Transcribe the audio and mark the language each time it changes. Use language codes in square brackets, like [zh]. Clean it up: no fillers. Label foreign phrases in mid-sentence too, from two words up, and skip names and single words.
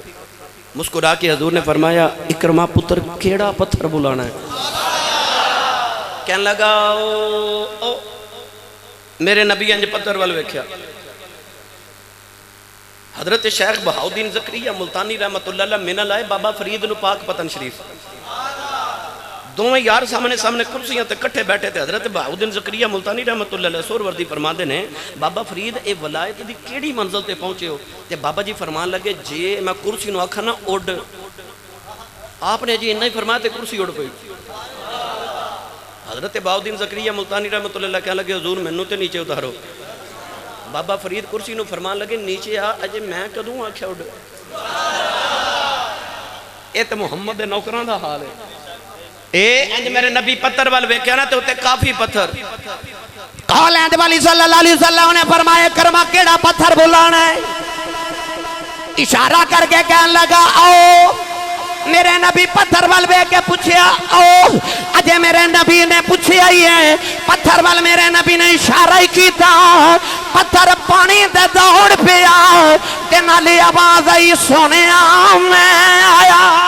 [pa] مسکرا کے حضور نے فرمایا عکرمہ پتر کیہڑا پتھر بلانا ہے. کہنے لگا او میرے نبی انج پتھر وال ویکھیا. حضرت شیخ بہاؤالدین زکریا ملتانی [ar] رحمۃ اللہ علیہ [pa] منل آئے بابا فرید نوں پاک پتن شریف، دوویں یار سامنے سامنے کرسیاں تے کٹھے بیٹھے تھے. حضرت بہاؤالدین زکریا ملتانی [ar] رحمۃ اللہ علیہ [pa] سہروردی فرماتے نے بابا فرید یہ ولایت کی کیہڑی منزل تے پہنچے ہو. تے بابا جی فرمان لگے جے میں کرسی نوں آکھا نہ اڑ، آپنے جی اینا ہی فرمایا تے کرسی اڑ پئی. حضرت بہاؤالدین زکریا ملتانی [ar] رحمۃ اللہ علیہ [pa] کہنے لگے حضور مینوں تے نیچے اتارو. بابا فرید کرسی نوں فرمان لگے نیچے آ، اجے میں کدوں آکھیا اڑ. یہ تو محمد دے نوکراں دا حال ہے. انج میرے نبی پتھر وال ویکھیا نہ تے اتے کافی پتھر. کولینڈ والی [ar] صلی اللہ علیہ وسلم [pa] نے فرمایا کرمہ کیہڑا پتھر بلانا ہے. [ur] اشارہ کر کے کہنے لگا آؤ. [pa] میرے نبی پتھر وال ویکھ کے پچھیا آؤ. اجے میرے نبی نے پچھیا ہی ہے پتھر وال، میرے نبی نے اشارہ ہی کیا، پتھر پانی دے دوڑ پیا تے نالے آواز آئی سونیا میں آیا.